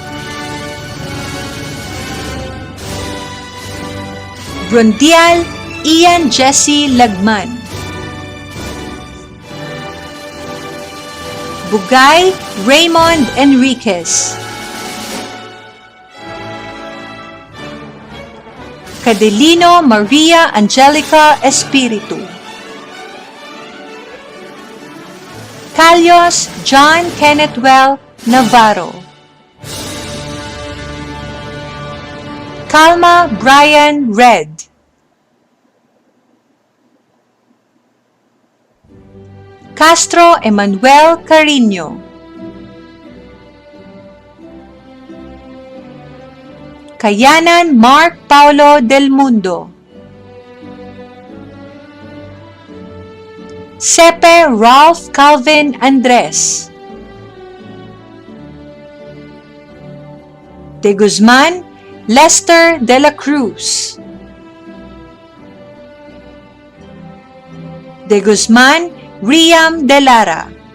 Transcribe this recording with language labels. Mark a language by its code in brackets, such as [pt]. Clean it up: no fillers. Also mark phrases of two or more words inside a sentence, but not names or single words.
[tl] Brundial Ian Jesse Lagman, Bugay Raymond Enriquez, Cadelino Maria Angelica Espiritu, Calios John Kennethwell Navarro, Calma Brian Red, Castro Emmanuel Carino, Kayanan Mark Paulo Del Mundo, Sepe Ralph Calvin Andres, De Guzman Lester de la Cruz, De Guzman Riam de Lara,